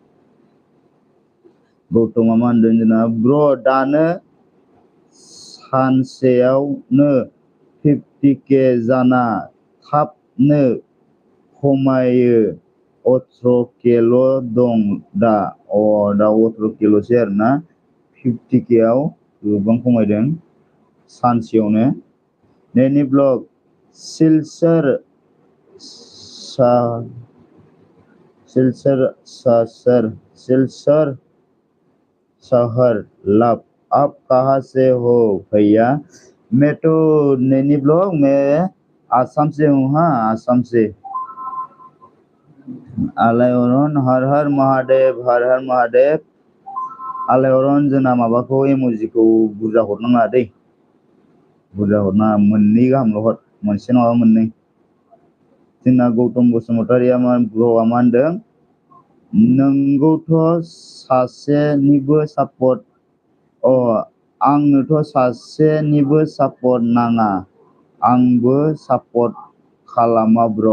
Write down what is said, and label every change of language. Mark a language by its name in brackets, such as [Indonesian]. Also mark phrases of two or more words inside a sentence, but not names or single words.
[Bodo] गौतमा मा होनदों जोंना, ब्र दानो सानसेयावनो 50K जाना थाबनो खमायो, 18Kल' दं दा। दा 18Kल'सै आरोना, 50K आव गोबां खमायदों सानसेयावनो। [Hindi] नैनि ब्लग सिलचर शहर लव, आप कहाँ से हो भैया? मैं तो नैनी ब्लॉक, मैं आसाम से हूँ। हाँ, आसाम से। आलायअरन हर हर महादेव, हर हर महादेव। [Bodo] आलायअरन जोंना माबाखौ इम'जिखौ बुरजा हरनाङा दै, बुरजा हरनाङा, मोननै गाहामल' हर, मोनसे नङाबा मोननै। जोंना गौतम बसुमतारिया ब्र'आ मा होनदों, नोंगौथ' सासेनिबो सापर्ट, आंनोथ' सासेनिबो सापर्ट नाङा, आंबो सापर्ट खालामा ब्र'।